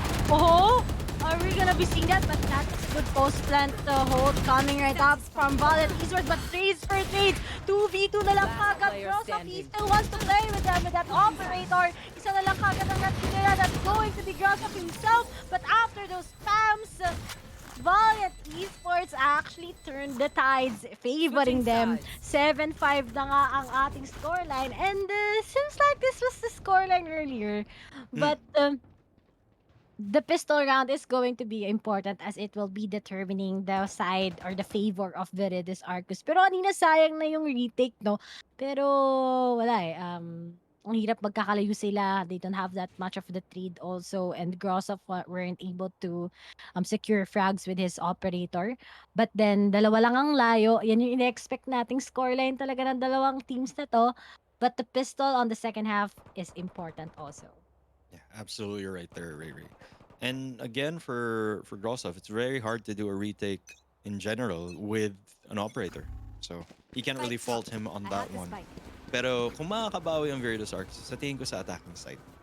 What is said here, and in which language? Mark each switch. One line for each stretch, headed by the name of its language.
English: Oh, are we gonna be seeing that? But that's good post plant hold coming right up from Valiant Esports, but trades for trades. 2v2
Filipino: na lang kagad.
English: Grosov, he still wants to play with that operator.
Filipino: Isa na lang kagad ang natitira.
English: That's going to be Grosov himself. But after those spams, Valiant Esports actually turned the tides, favoring them.
Filipino: 7-5 na nga ang ating scoreline.
English: And seems like this was the scoreline earlier. But the pistol round is going to be important as it will be determining the side or the favor of Virtus Arcus.
Filipino: Pero kanina sayang na yung retake, no? Pero wala ang hirap magkakalayo sila.
English: They don't have that much of the trade also. And Grosov weren't able to secure frags with his operator. But then,
Filipino: dalawa lang ang layo. Yan yung ina-expect nating scoreline talaga ng dalawang teams na to.
English: But the pistol on the second half is important also. Yeah, absolutely right there, Ray Ray. And again, for Grosov, it's very hard to do a retake in general with an operator. So you can't really fault him on that one.
Filipino: Pero kung makakabawi ang Virtus Arcus, sa tingin ko sa attacking side.